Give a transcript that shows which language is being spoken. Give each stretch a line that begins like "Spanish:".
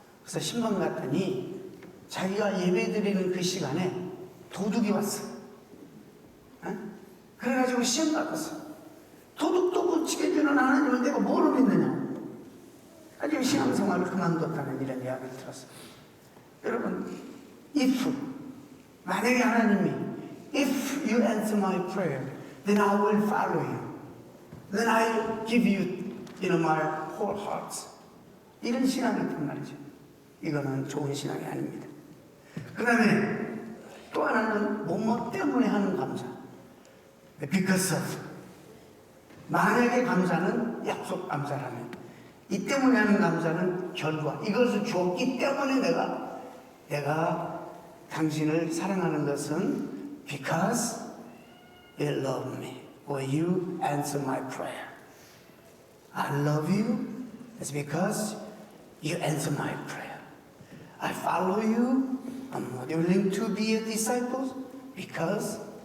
Korean: 그래서 신방 갔더니 자기가 예배드리는 그 시간에 도둑이 왔어. 그래가지고 시험 받았어. 도둑도 못 지켜주는 하나님을 내가 뭐로 믿느냐. 아주 신앙생활을 그만뒀다는 이런 이야기를 들었어요. 여러분,
English: if
Korean: 만약에 하나님이
English: if you answer my prayer, then I will follow you. Then I give you, my whole heart.
Korean: 이런 신앙이 있단 말이죠. 이거는 좋은 신앙이 아닙니다. 그 다음에 또 하나는 뭐뭐 때문에 하는 감사.
English: Because of.
Korean: 만약에 감사는 약속 감사라면, 이 때문에 하는 감사는 결과. 이것을 주었기 때문에 내가 당신을 사랑하는 것은
English: because you love me or you answer my prayer. I love you. It's because you answer my prayer. I follow you. I'm willing to be a disciple because